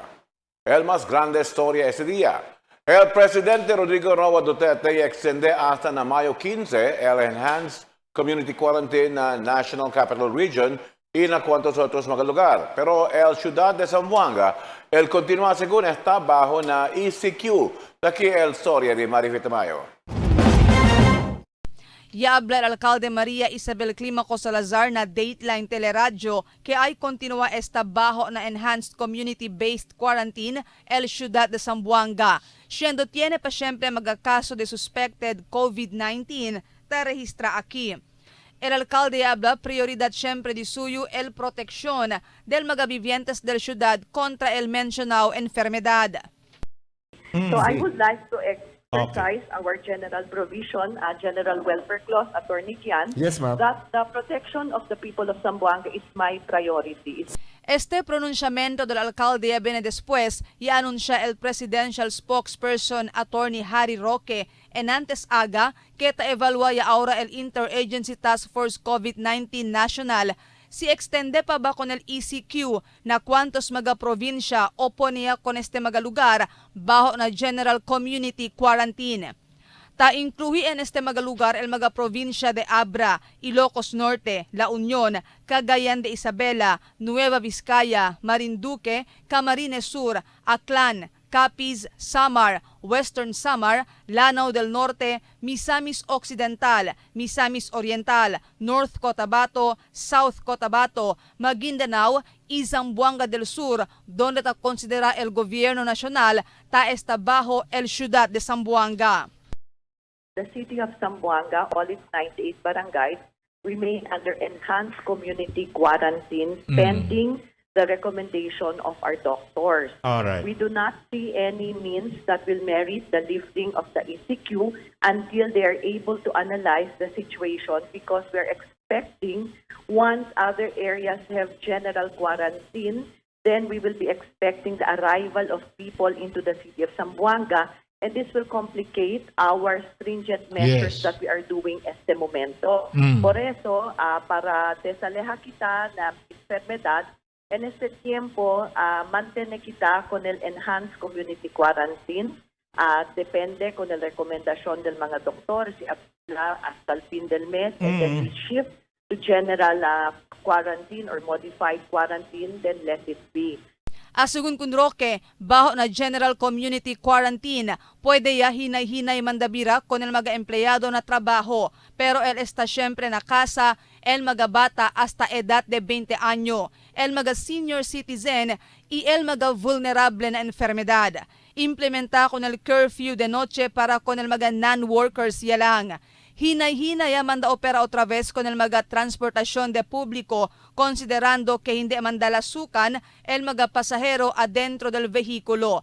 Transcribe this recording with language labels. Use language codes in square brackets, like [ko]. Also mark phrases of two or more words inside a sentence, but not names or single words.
[cbk] El más grande historia este día. El presidente Rodrigo Roa Duterte extiende hasta mayo 15 el Enhanced Community Quarantine na National Capital Region y en cuantos otros mga lugar. Pero el ciudad de Zamboanga, el continúa según está bajo na ECQ. Aquí el historia de Marifita Mayo. Y habla el alcalde María Isabel Climaco Salazar na Dateline Teleradyo que ay continúa está bajo na Enhanced Community-Based Quarantine el ciudad de Zamboanga. Siendo tiene pa siyempre magakaso de suspected COVID-19 ta registra aquí. El alcalde habla prioridad siyempre di suyo el proteksyon del mga vivientes del ciudad contra el mencionado enfermedad. [en] So I would like to exercise our general provision, General Welfare Clause, Attorney Kian, Yes, ma'am. that the protection of the people of Zamboanga is my priority. [cbk] Este pronunciamiento del alcalde viene después y anuncia el [en] presidential spokesperson [cbk] Attorney Harry Roque en antes aga que evalúa ahora el Interagency Task Force COVID-19 National si extende pa ba con el ECQ na cuantos mga probinsya o niya con este mga lugar bajo na General Community Quarantine. Ta incluye en este mga lugar el mga probinsya de Abra, Ilocos Norte, La Union, Cagayan de Isabela, Nueva Vizcaya, Marinduque, Camarines Sur, Aklan, Capiz, Samar, Western Samar, Lanao del Norte, Misamis Occidental, Misamis Oriental, North Cotabato, South Cotabato, Maguindanao y Zamboanga del Sur, donde ta considera el gobierno nacional ta está bajo el ciudad de Zamboanga. [en] The city of Zamboanga, all its 98 barangays, remain under enhanced community quarantine pending the recommendation of our doctors. All right. We do not see any means that will merit the lifting of the ECQ until they are able to analyze the situation, because we're expecting once other areas have general quarantine, then we will be expecting the arrival of people into the city of Zamboanga, and this will complicate our stringent measures Yes. that we are doing [cbk] este momento. Por eso, para desalejar kita na enfermedad, en este tiempo, mantene kita con el Enhanced Community Quarantine. Depende con la recomendación del mga doktor, si apla hasta el fin del mes, [en] and then we shift to general quarantine or modified quarantine, then let it be. [cbk] Asugun kun Roque, bajo na General Community Quarantine, pwede ya hinay-hinay mandabira con el mga empleyado na trabajo, pero el está siempre na casa, el mga bata hasta edad de 20 año, el mga [en] senior citizen [cbk] y el mga vulnerable na enfermedad. Implementa con el curfew de noche para con el mga non-workers yalang. Hinay-hinay manda opera otra vez con el mga transportasyon de publiko, considerando que hindi mandalasukan el mga pasahero adentro del vehikulo.